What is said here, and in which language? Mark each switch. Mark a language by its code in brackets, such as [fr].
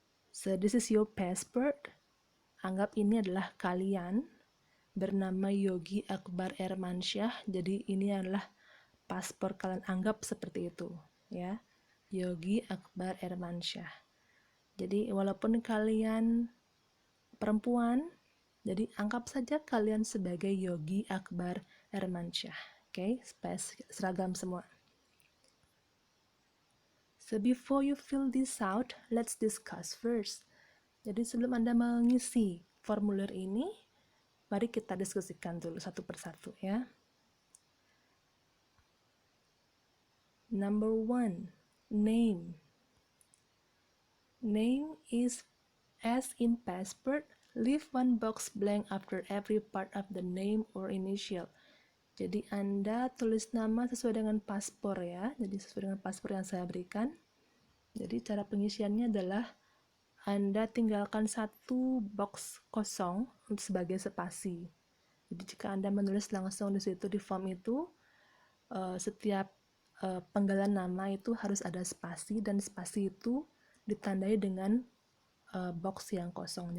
[en] So this is your passport. [id] Anggap ini adalah kalian bernama Yogi Akbar Ermansyah. Jadi ini adalah paspor kalian, anggap seperti itu ya. Yogi Akbar Ermansyah. Jadi walaupun kalian perempuan, Jadi anggap saja kalian sebagai Yogi Akbar Hermansyah. Oke, supaya seragam semua. [en] So before you fill this out, let's discuss first. [id] Jadi sebelum Anda mengisi formulir ini, mari kita diskusikan dulu satu persatu ya. [en] Number 1, name. Name is as in passport, leave one box blank after every part of the name or initial. [id] Jadi Anda tulis nama sesuai dengan paspor ya. Jadi sesuai dengan paspor yang saya berikan. Jadi cara pengisiannya adalah Anda tinggalkan satu box kosong untuk sebagai spasi. Jadi jika Anda menulis langsung di situ di form itu, setiap penggalan nama itu harus ada spasi dan spasi itu ditandai dengan box yang kosong.